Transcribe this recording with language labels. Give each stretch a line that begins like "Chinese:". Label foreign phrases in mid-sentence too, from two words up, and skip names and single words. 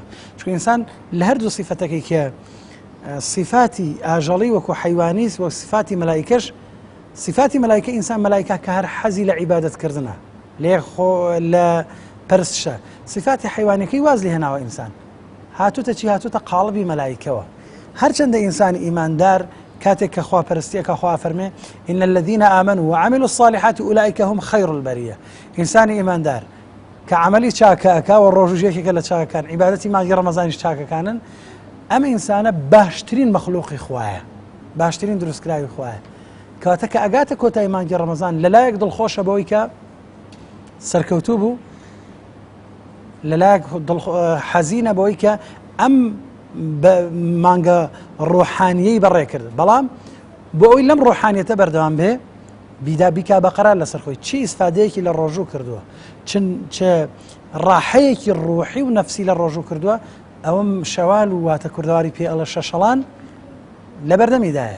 Central Kurdish: چونکە ئینسان لە هەردوو صیفەتەکەی کە صیفاتی ئاژەڵی وەکو حەیوانیس وەک صیفاتی مەلائیکەش صیفاتی مەلائیکە ئینسان مەلائیکە کە هەر حەزی لە عیبادەتکردنە لە پەرستشە صیفاتی حەیوانەکەی واز لێ هێناوە ئینسان هاتوتە چی هاتوتە قاڵبی مەلائیکەوە هەرچەندە ئینسانی ئیماندار کاتێک کە خوا پەرستیەکە خوا فەرمێ
Arabic: إن الذين آمنوا وعملوا الصالحات أولئك هم خير البرية
Central Kurdish: ئینسانی ئیماندار کە عملی چاکەکە و ڕۆژژێکێکە لە چاکەکان عیبادەتی مانگی ڕەمەزانیش چاکەکانن ئەمە ئینسانە باشترین مەخلوقی خوایە باشترین دروستکراوی خوایە کاتە کە ئەگاتە کۆتایی مانگی ڕەمەزان لەلایەک دڵخۆشە بەوەی کە سەرکەوتوو بوو لەلایەک حەزینە بەوەی کە ئەم مانگە ڕۆحانیەی بەڕێ کرد بەڵام بۆ ئەوی لەم ڕۆحانیەتە بەردەوام بێ بیدا بیکا بەقەرار لەسەر خۆی چی ئیسفادەیەکی لە ڕۆژوو کردووە چ ڕاحەیەکی ڕوحی و نەفسی لە ڕۆژوو کردووە ئەوەم شەوال و واتە کوردەواری پێ ئەڵە شەشەڵان لە بەردەمیدایە